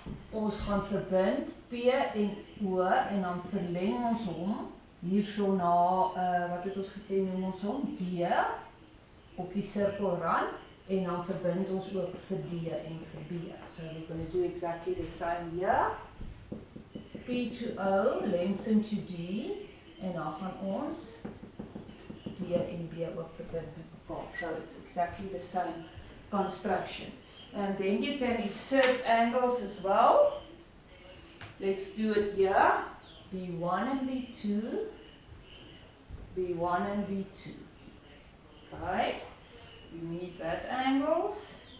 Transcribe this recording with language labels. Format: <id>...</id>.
<af>Ons gaan verbind P en O en dan verleng ons hom hierso na, wat het ons gesê noem ons hom, D op die sirkelrand. En dan verbind ons ook vir D en vir B.</af> <en>So we're going to do exactly the same here. P to O, lengthen to D,</en> <af>En dan gaan ons D en B ook verbind met mekaar.</af> <en>So it's exactly the same construction. And then you can insert angles as well. Let's do it here. B1 and B2. B1 and B2. Okay. We need that angles.</en>